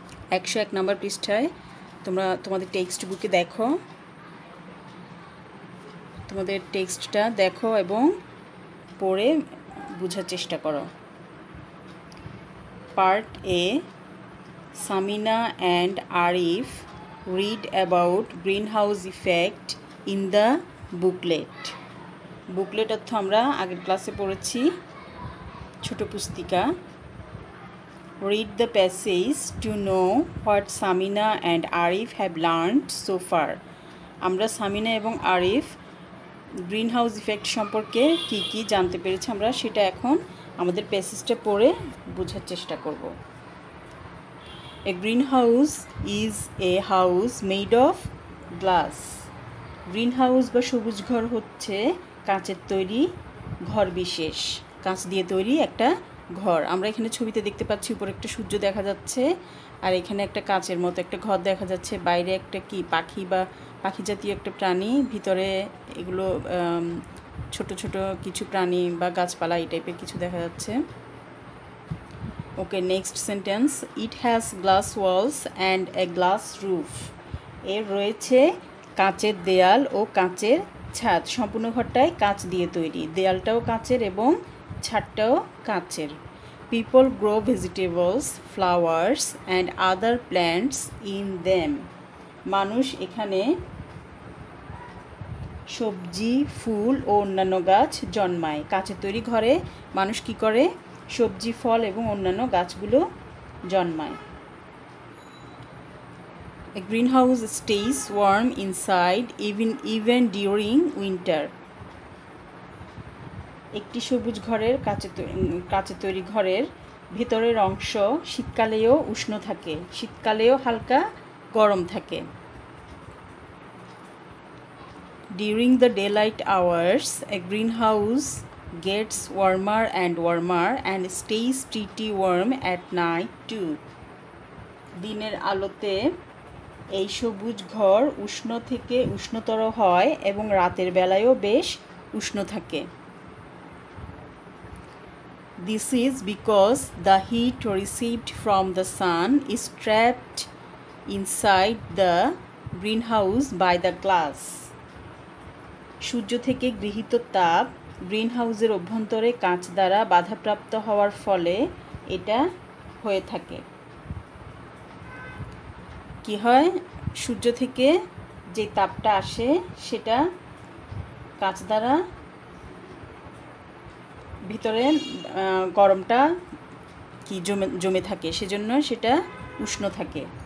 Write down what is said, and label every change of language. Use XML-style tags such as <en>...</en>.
<bn>101 নম্বর পৃষ্ঠায় তোমরা তোমাদের টেক্সট বুকে দেখো, তোমাদের টেক্সটটা দেখো এবং পড়ে বোঝার চেষ্টা করো।</bn> <en>Part A, Samina and Arif read about greenhouse effect in the booklet.</en> <bn>Booklet অর্থ আমরা আগের ক্লাসে পড়েছি ছোট পুস্তিকা।</bn> <en>Read the passage to know what Samina and Arif have learned so far.</en> <bn>আমরা সামিনা এবং আরিফ গ্রিনহাউস ইফেক্ট সম্পর্কে কি জানতে পেরেছি আমরা সেটা এখন আমাদের প্যাসেজটা পড়ে বোঝার চেষ্টা করব।</bn> <en>A greenhouse is a house made of glass.</en> <bn>Greenhouse বা সবুজ ঘর হচ্ছে কাঁচের তৈরি ঘর বিশেষ, কাঁচ দিয়ে তৈরি একটা ঘর। আমরা এখানে ছবিতে দেখতে পাচ্ছি উপরে একটা সূর্য দেখা যাচ্ছে আর এখানে একটা কাঁচের মতো একটা ঘর দেখা যাচ্ছে। বাইরে একটা কি পাখি বা পাখি জাতীয় একটা প্রাণী, ভিতরে এগুলো ছোট ছোট কিছু প্রাণী বা গাছপালা এই টাইপের কিছু দেখা যাচ্ছে।</bn> <en>Okay, next sentence. It has glass walls and a glass roof.</en> <bn>এর রয়েছে কাঁচের দেয়াল ও কাঁচের ছাদ। সম্পূর্ণ ঘরটাই কাঁচ দিয়ে তৈরি, দেয়ালটাও কাঁচের এবং ছাদটাও কাঁচের।</bn> <en>People grow vegetables, flowers and other plants in them.</en> <bn>মানুষ এখানে সবজি, ফুল ও অন্যান্য গাছ জন্মায়। কাঁচের তৈরি ঘরে মানুষ কি করে? সবজি, ফল এবং অন্যান্য গাছগুলো জন্মায়।</bn> <en>A greenhouse stays warm inside even during winter.</en> <bn>একটি সবুজ ঘরের কাঁচের তৈরি ঘরের ভেতরের অংশ শীতকালেও উষ্ণ থাকে, শীতকালেও হালকা গরম থাকে।</bn> <en>During the daylight hours, a greenhouse gets warmer and warmer and stays pretty warm at night too.</en> <bn>দিনের আলোতে এই সবুজ ঘর উষ্ণ থেকে উষ্ণতর হয় এবং রাতের বেলায়ও বেশ উষ্ণ থাকে।</bn> <en>This is because the heat received from the sun is trapped inside the greenhouse by the glass.</en> <bn>সূর্য থেকে গৃহীত তাপ গ্রিনহাউসের অভ্যন্তরে কাঁচ দ্বারা বাধাপ্রাপ্ত হওয়ার ফলে এটা হয়ে থাকে। কি হয়, সূর্য থেকে যে তাপটা আসে সেটা কাঁচ দ্বারা ভিতরে গরমটা কি জমে থাকে, সেজন্য সেটা উষ্ণ থাকে।</bn>